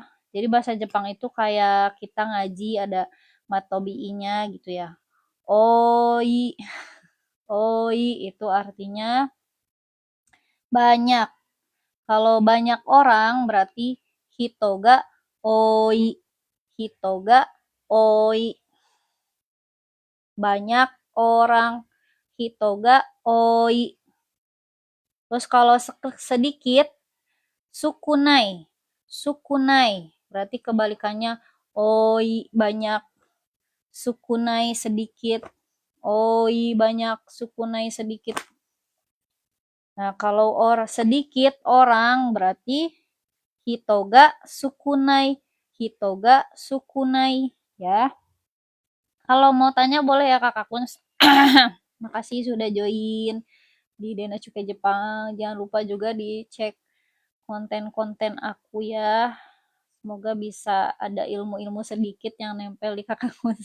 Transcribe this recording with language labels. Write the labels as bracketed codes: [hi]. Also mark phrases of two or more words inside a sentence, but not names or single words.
[id] Jadi bahasa Jepang itu kayak kita ngaji ada matobi-nya gitu ya. Oi. Oi itu artinya banyak. Kalau banyak orang berarti [ja] 人が多い. 人が多い. [id] Banyak orang. [ja] 人が多い. [id] Terus kalau sedikit, sukunai. Sukunai. Berarti kebalikannya oi banyak. Sukunai sedikit. Oi banyak. Sukunai sedikit. Nah, kalau sedikit orang berarti [ja] 人が少ない. 人が少ない ya. [id] Kalau mau tanya boleh ya kakak Kuns. Makasih sudah join di Dena Cukai Jepang. Jangan lupa juga dicek konten-konten aku ya. Semoga bisa ada ilmu-ilmu sedikit yang nempel di kakak Kunz.